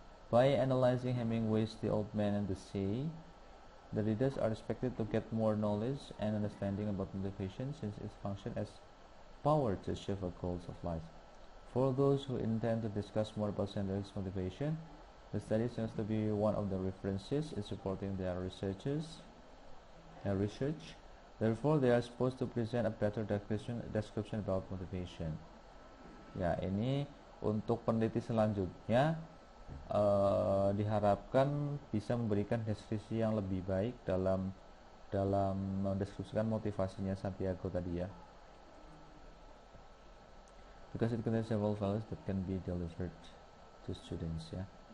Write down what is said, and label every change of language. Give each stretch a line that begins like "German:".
English: By analyzing Hemingway's The Old Man and the Sea, the readers are expected to get more knowledge and understanding about motivation, since its function as power to achieve the goals of life. For those who intend to discuss more about Santiago's motivation, the study seems to be one of the references in supporting their research. Therefore, they are supposed to present a better description about motivation.
Indonesian: Ya, ini untuk peneliti selanjutnya diharapkan bisa memberikan deskripsi yang lebih baik dalam mendeskripsikan motivasinya Santiago tadi ya.
English: Because it contains several values that can be delivered to students ya.